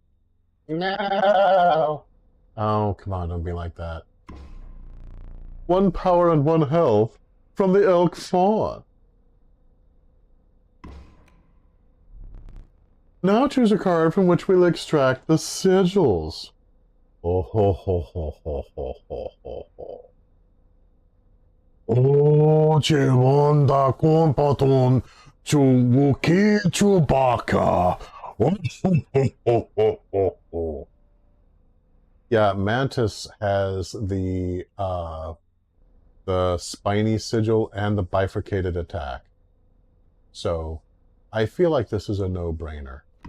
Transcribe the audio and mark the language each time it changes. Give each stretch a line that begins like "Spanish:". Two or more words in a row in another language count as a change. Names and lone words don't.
English: No. Oh, come on, don't be like that. 1 power and 1 health from the Elk Fawn. Now choose a card from which we'll extract the sigils. Oh ho ho ho ho ho ho ho ho. Oh, Chewanda Compaton, Chuwuki Chewbacca. Yeah, Mantis has the spiny sigil and the bifurcated attack. So, I feel like this is a no-brainer.